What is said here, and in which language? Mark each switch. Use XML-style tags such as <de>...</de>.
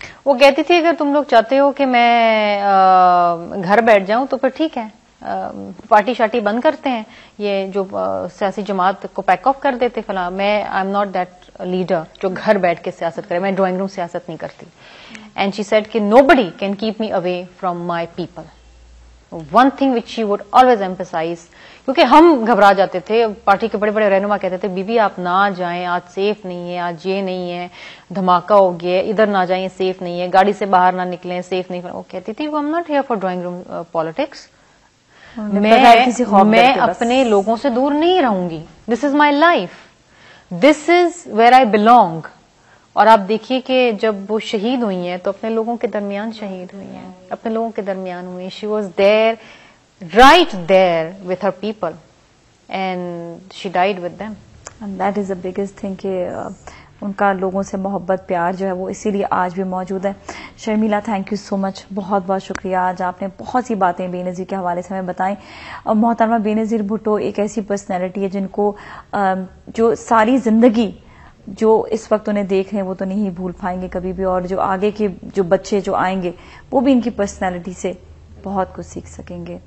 <ur>وہ کہتی تھی اگر تم لوگ چاہتے ہو کہ میں گھر بیٹھ جاؤں تو پھر ٹھیک ہے، پارٹی شارٹی بند کرتے ہیں، یہ جو سیاسی جماعت کو پیک آف کر دیتے فلاں. میں</ur> <en>I am not that leader</en> <ur>جو گھر بیٹھ کے سیاست کرے، میں ڈرائنگ روم سیاست نہیں کرتی.</ur> <en>And she said کہ nobody can keep me away from my people. One thing which she would always emphasize،</en> <ur>کیونکہ ہم گھبرا جاتے تھے، پارٹی کے بڑے بڑے رہنما کہتے تھے بی بی آپ نہ جائیں، آج سیف نہیں ہے، آج یہ نہیں ہے، دھماکہ ہو گیا، ادھر نہ جائیں سیف نہیں ہے، گاڑی سے باہر نہ نکلیں سیف نہیں. وہ کہتی تھی</ur> <en>I'm not here for drawing room politics.</en> <ur>میں اپنے لوگوں سے دور نہیں رہوں گی.</ur> <en>This is my life, this is where I belong.</en> <ur>اور آپ دیکھیے کہ جب وہ شہید ہوئی ہیں تو اپنے لوگوں کے درمیان شہید ہوئی ہیں، اپنے لوگوں کے درمیان ہوئی.</ur> <en>She was there, right there with her people, and she died with them. And that is the biggest thing</en> <ur>کہ ان کا لوگوں سے محبت پیار جو ہے وہ اسی لیے آج بھی موجود ہے. شرمیلا،</ur> <en>thank you so much,</en> <ur>بہت بہت شکریہ. آج آپ نے بہت سی باتیں بے نظیر کے حوالے سے ہمیں بتائیں. اور محترمہ بے نظیر بھٹو ایک ایسی پرسنالٹی ہے جن کو جو ساری زندگی جو اس وقت انہیں دیکھ رہے ہیں وہ تو نہیں بھول پائیں گے کبھی بھی، اور جو آگے کے جو بچے جو آئیں گے وہ بھی ان کی پرسنالٹی سے بہت کچھ سیکھ سکیں گے.</ur>